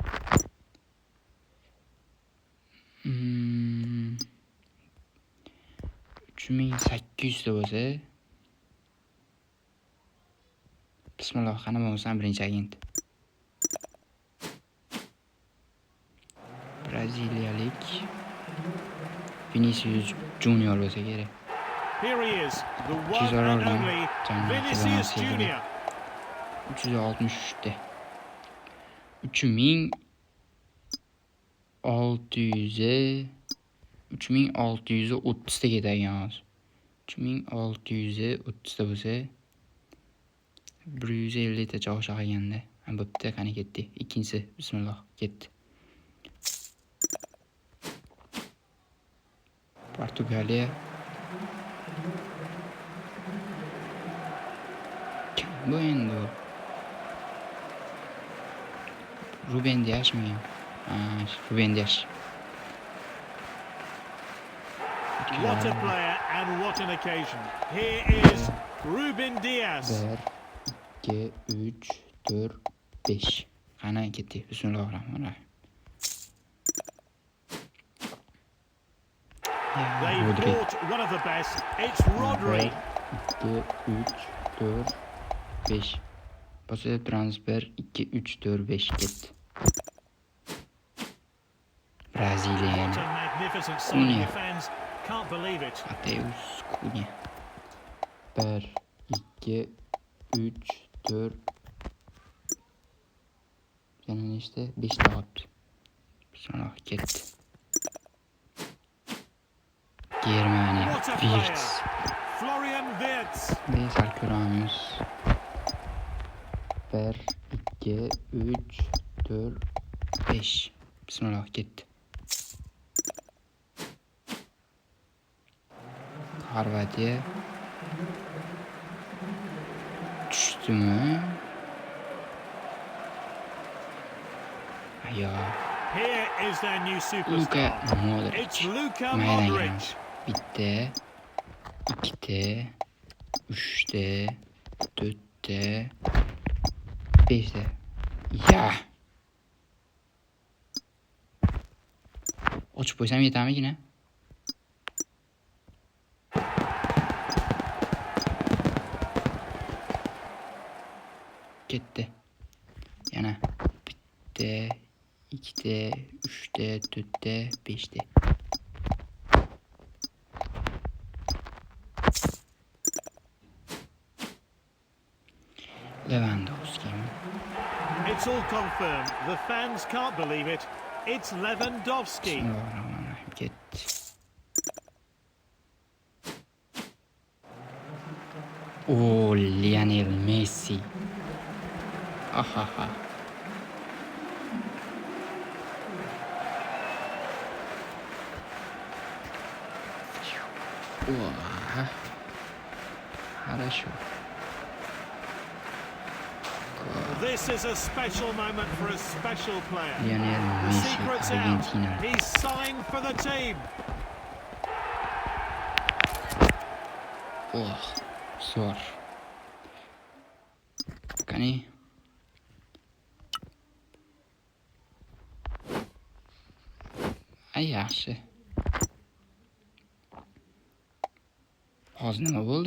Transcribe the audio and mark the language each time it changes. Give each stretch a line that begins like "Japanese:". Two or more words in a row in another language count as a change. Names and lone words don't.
Uzbek: 3800 ta bo'lsa. Bismillah, qani bo'lmasam birinchi agent. Braziliyalik Vinicius Junior bo'lsa kerak.
English: Here he is, the one and only Vinicius Junior.
Uzbek: 363 ta. 3600 3630 ta ketadigan hozir. 3630 ta bo'lsa 150 ta o'sha qolganda. Bo'pti, qani ketdi. Ikkinchisi, bismillah, ketdi. Portugaliya. Bu endi Ruben Diasmi. Ruben Dias.
English: What a player and what an occasion. Here is Ruben Dias. 1, 2, 3, 4, 5.
Uzbek: Qani ketdik. Bismillahirrohmanirrohim.
English: They Rodri. bought one of the best. It's Rodri. 1, 2, 3, 4, 5.
Uzbek: Bo'lsa transfer 2, 3, 4, 5 ketdi.
English: Brazilian. What a magnificent signing. The fans can't believe it. Mateus Cunha. 1, 2, 3, 4.
Uzbek: Yana nechta? 5 ta qolibdi. Bismillah ketdi. Germaniya.
English: What a Wirtz. player. Florian Wirtz.
Uzbek: Sal ko'ramiz. 1, 2, 3, 4, 5. Bismillah ketdi. Xorvatiya. Tushdimi? Ayo.
English: Here is their new Luka superstar. Modric. It's Luka
Uzbek: Maydonga
English: Modric.
Uzbek: kiramiz. Bitta, ikkita, uchta, to'rtta, beshta. Ya. Ochib qo'ysam yetamigina? Ketdi. Yana bitta, ikkita, uchta, to'rtta, beshta.
English: Lewandowski. It's all confirmed. The fans can't believe it. It's Lewandowski.
Uzbek: Bismillahirrohmanirrohim. Ketdi. Oh, Lionel Messi.
Russian: Ahaha. О, хорошо.
English: This is a special moment for a special player. Lionel The Messi, secret's out. Argentina. He's signed for the team.
Uzbek: Oh, zor. Qani? Ay, yaxshi. Hozir nima bo'ldi?